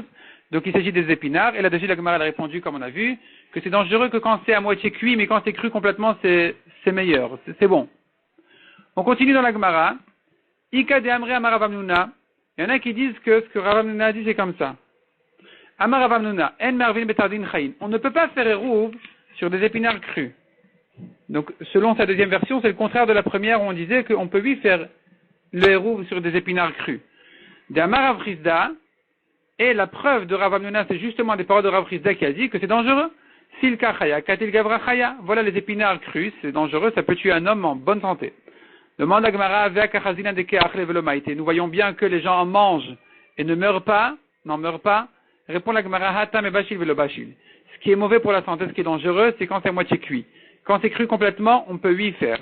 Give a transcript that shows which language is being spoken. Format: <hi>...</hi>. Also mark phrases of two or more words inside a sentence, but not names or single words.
<fr>Donc il s'agit des épinards. Et là-dessus, la Gemara a répondu, comme on a vu, que c'est dangereux que quand c'est à moitié cuit, mais quand c'est cru complètement, c'est meilleur. C'est bon. On continue dans la Gemara.</fr> <arc>איכא דאמרי אמר רב המנונא.</arc> <fr>Il y en a qui disent que ce que Rav Hamnuna a dit, c'est comme ça.</fr> <arc>אמר רב המנונא אין מערבין בתרדין חיין.</arc> <fr>On ne peut pas faire hérouv sur des épinards crus. Donc, selon sa deuxième version, c'est le contraire de la première où on disait qu'on peut lui faire le hérouv sur des épinards crus.</fr> <arc>דאמר רב חסדא,</arc> <fr>et la preuve de Rav Hamnuna, c'est justement des paroles de Rav Chizda qui a dit que c'est dangereux.</fr> <arc>סילקא חייא קטיל גברא חייא.</arc> <fr>Voilà les épinards crus, c'est dangereux, ça peut tuer un homme en bonne santé. Demande à Gemara, nous voyons bien que les gens en mangent et n'en meurent pas. Répond la Gemara,</fr> <arc>התם דבשיל ולא בשיל.</arc> <fr>Ce qui est mauvais pour la santé, ce qui est dangereux, c'est quand c'est à moitié cuit. Quand c'est cru complètement, on peut y faire.</fr>